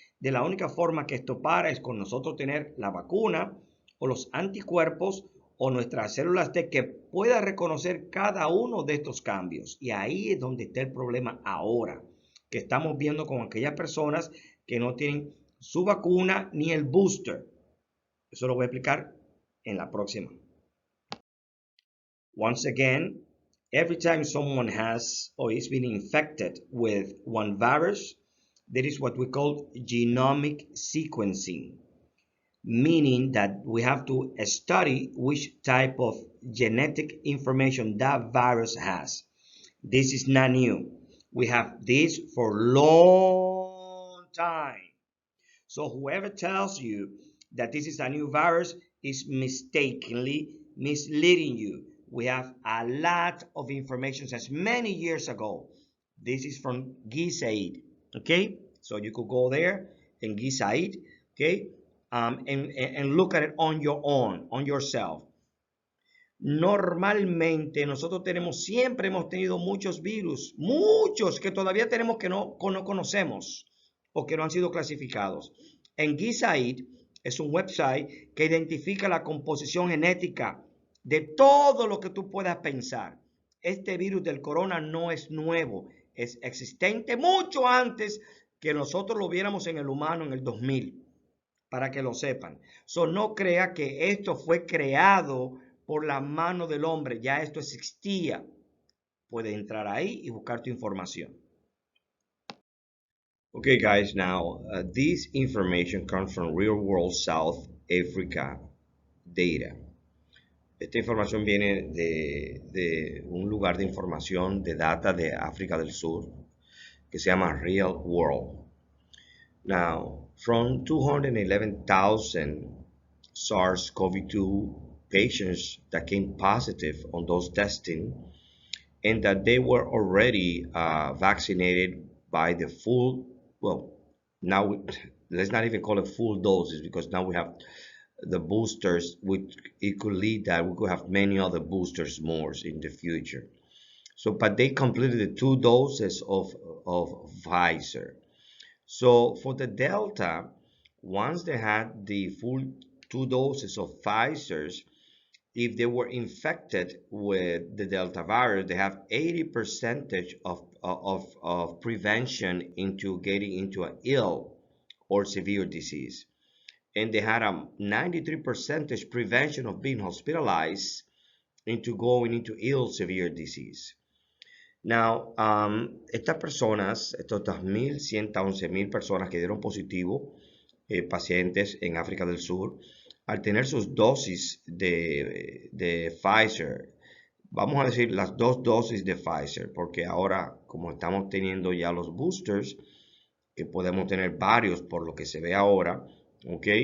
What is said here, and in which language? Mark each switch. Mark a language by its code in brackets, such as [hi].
[es] De la única forma que esto para es con nosotros tener la vacuna o los anticuerpos o nuestras células T que pueda reconocer cada uno de estos cambios. Y ahí es donde está el problema ahora, que estamos viendo con aquellas personas que no tienen su vacuna ni el booster. Eso lo voy a explicar en la próxima. [en] Once again, every time someone has or is being infected with one virus, there is what we call genomic sequencing, meaning that we have to study which type of genetic information that virus has. This is not new. We have this for a long time. So whoever tells you that this is a new virus is mistakenly misleading you. We have a lot of information since many years ago. This is from GISAID, okay? So you could go there and GISAID, okay? And look at it on your own, on yourself. [es] Normalmente nosotros siempre hemos tenido muchos virus, muchos que todavía tenemos que no conocemos o que no han sido clasificados. En GISAID es un website que identifica la composición genética de todo lo que tú puedas pensar. Este virus del corona no es nuevo, es existente mucho antes que nosotros lo viéramos en el humano en el 2000, para que lo sepan. So, no crea que esto fue creado por la mano del hombre, ya esto existía. Puedes entrar ahí y buscar tu información. [en] Okay, guys, now this information comes from real world South Africa data. [es] Esta información viene de un lugar de información de data de África del Sur que se llama Real World. [en] Now, from 211,000 SARS-CoV-2 patients that came positive on those testing, and that they were already vaccinated by the full, well, now let's not even call it full doses, because now we have the boosters, which it could lead that we could have many other boosters more in the future. So, but they completed the 2 doses of Pfizer. So for the Delta, once they had the full 2 doses of Pfizer's, if they were infected with the Delta virus, they have 80% of prevention into getting into an ill or severe disease. And they had a 93% prevention of being hospitalized into going into ill severe disease. [es] Now, estas personas, estos 2.111.000 personas que dieron positivo, pacientes en África del Sur, al tener sus dosis de Pfizer, vamos a decir las 2 dosis de Pfizer, porque ahora, como estamos teniendo ya los boosters, que podemos tener varios por lo que se ve ahora, ¿ok?